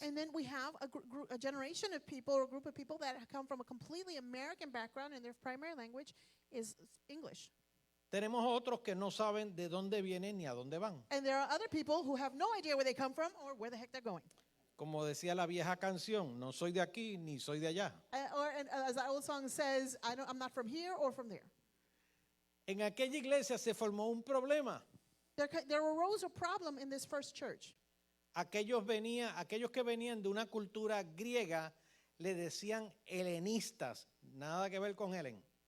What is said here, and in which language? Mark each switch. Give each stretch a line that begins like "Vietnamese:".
English: And then we have a generation of people, or a group of people that come from a completely American background, and their primary language is English.
Spanish: Tenemos otros que no saben de dónde vienen ni a dónde van.
English: And there are other people who have no idea where they come from or where the heck they're going.
Spanish: Como decía la vieja canción, no soy de aquí ni soy de allá.
English: And as the old song says, I'm not from here or from there.
Spanish: En aquella iglesia se formó un problema.
English: There arose a problem in this first church.
Spanish: Aquellos que venían de una cultura griega le decían helenistas, nada que ver con Helen.